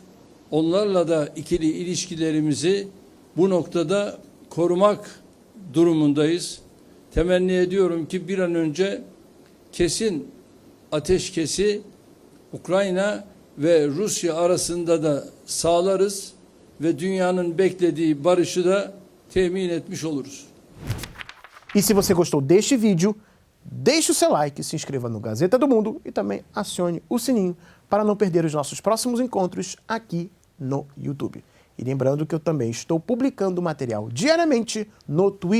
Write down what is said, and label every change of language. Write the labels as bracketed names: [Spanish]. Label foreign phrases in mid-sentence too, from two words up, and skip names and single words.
[Turkish] Onlarla da ikili ilişkilerimizi bu noktada korumak durumundayız. Temenni ediyorum ki bir an önce kesin ateşkesi Ukrayna ve Rusya arasında da sağlarız ve dünyanın beklediği barışı da temin etmiş oluruz. [Portuguese] E se você gostou deste vídeo, deixe o seu like, se inscreva no Gazeta do Mundo e também acione o sininho para não perder os nossos próximos encontros aqui no YouTube. E lembrando que eu também estou publicando material diariamente no Twitter.